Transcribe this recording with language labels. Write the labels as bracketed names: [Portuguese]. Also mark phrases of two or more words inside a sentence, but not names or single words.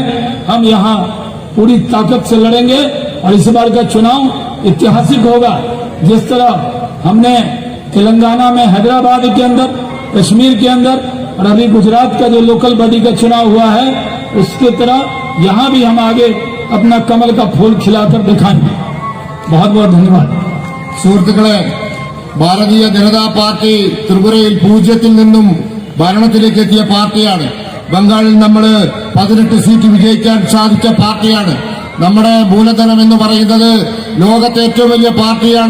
[Hindi] हम यहाँ पूरी ताकत से लड़ेंगे और इस बार का चुनाव ऐतिहासिक होगा। जिस तरह हमने तेलंगाना में हैदराबाद के अंदर, कश्मीर के अंदर और अभी गुजरात का जो लोकल बॉडी का चुनाव हुआ है, उसकी तरह यहाँ भी हम आगे अपना कमल का फूल खिलाकर दिखाएंगे। बहुत बहुत धन्यवाद। [Malayalam] സുഹൃത്തുക്കളെ, ഭാരതീയ ജനതാ പാർട്ടി ത്രിപുരയിൽ 0-ൽ നിന്നും ഭരണത്തിലേക്ക് എത്തിയ പാർട്ടിയാണ്. ബംഗാളിൽ നമ്മൾ 18 സീറ്റ് വിജയിക്കാൻ സാധിച്ച പാർട്ടിയാണ്. നമ്മുടെ മൂലധനം എന്ന് പറയുന്നത് ലോകത്തെ ഏറ്റവും വലിയ പാർട്ടിയാണ്.